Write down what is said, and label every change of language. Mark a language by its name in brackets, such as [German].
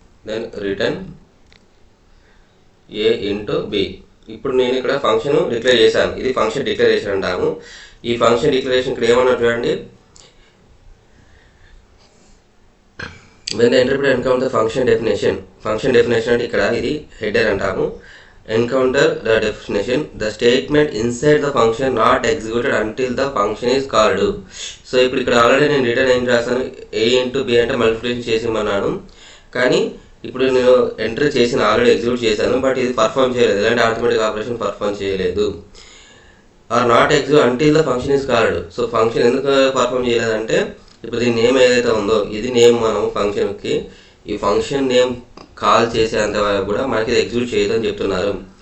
[English] Then return A into B. [Telugu] ఇప్పుడు నేను ఇక్కడ ఫంక్షన్ డిక్లేర్ చేశాను, ఇది ఫంక్షన్ డిక్లరేషన్ అంటాము. ఈ ఫంక్షన్ డిక్లరేషన్ ఇక్కడ ఏమన్నా చూడండి, [English] when the interpreter encounters the function definition [Telugu] అంటే ఇక్కడ ఇది హెడర్ అంటాము. [English] encounter the definition, the statement inside the function not executed until the function is called. [Telugu] So ఇప్పుడు ఇక్కడ ఆల్రెడీ నేను రిటర్న్ ఏం రాసాను, A ఇంటూ B అంటే మల్టిప్లికేషన్ చేసిమన్నాను, కానీ ఇప్పుడు నేను ఎంటర్ చేసిన ఆల్రెడీ ఎగ్జిక్యూట్ చేశాను, బట్ ఇది పర్ఫామ్ చేయలేదు, ఇలాంటి ఆటోమేటిక్ ఆపరేషన్ పర్ఫామ్ చేయలేదు. [English] Or not execute until the function is called. [Telugu] So function ఎందుకు పర్ఫామ్ చేయలేదంటే ఇప్పుడు దీని నేమ్ ఏదైతే ఉందో ఇది నేమ్, మనం ఫంక్షన్కి ఈ ఫంక్షన్ నేమ్ కాల్ చేసేంత వరకు కూడా మనకి ఇది ఎగ్జిక్యూట్ చేయదని చెప్తున్నారు.